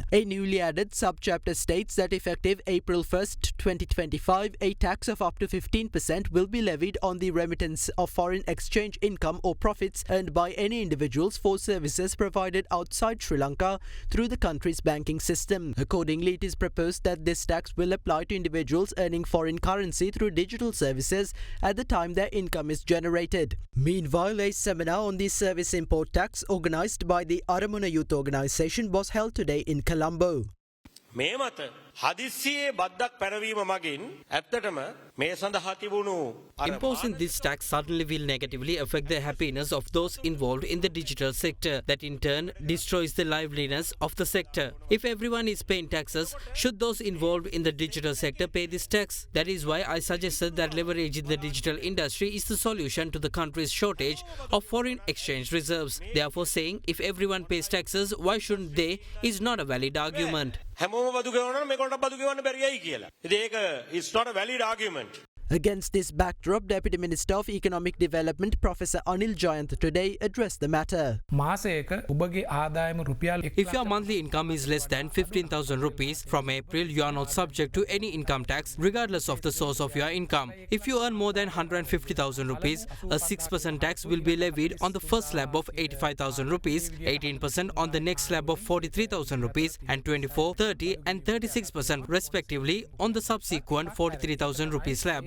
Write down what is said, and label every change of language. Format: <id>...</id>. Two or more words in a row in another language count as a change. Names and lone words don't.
<en>A newly added subchapter states that effective April 1st, 2025, a tax of up to 15% will be levied on the remittance of foreign exchange income or profits earned by any individuals for services provided outside Sri Lanka through the country's banking system. Accordingly, it is proposed that this tax will apply to individuals earning foreign currency through digital services at the time their income is generated. Meanwhile, a seminar on the service import tax organised by the Aramuna Youth Organisation was held today in Colombo.</en> <si>මේ මත හදිස්සියේ බද්දක් පැනවීම මගින් ඇත්තටම මේ සඳහා තිබුණු</si> <en>Imposing this tax suddenly will negatively affect the happiness of those involved in the digital sector. That in turn destroys the liveliness of the sector. If everyone is paying taxes, should those involved in the digital sector pay this tax? That is why I suggested that leveraging the digital industry is the solution to the country's shortage of foreign exchange reserves. Therefore, saying if everyone pays taxes, why shouldn't they is not a valid argument.</en> <si>හැමෝම බදු ගෙවනවා නම් මේකට බදු ගෙවන්න බැරියයි කියලා. ඉතින් ඒක</si> <en>it's not a valid argument. Against this backdrop, Deputy Minister of Economic Development Professor Anil Jayant today addressed the matter.</en> <si>මාසයක ඔබගේ ආදායම රුපියල්</si> <en>If your monthly income is less than 15,000 rupees, from April you are not subject to any income tax regardless of the source of your income. If you earn more than 150,000 rupees, a 6% tax will be levied on the first slab of 85,000 rupees, 18% on the next slab of 43,000 rupees, and 24, 30 and 36% respectively on the subsequent 43,000 rupees slabs.</en>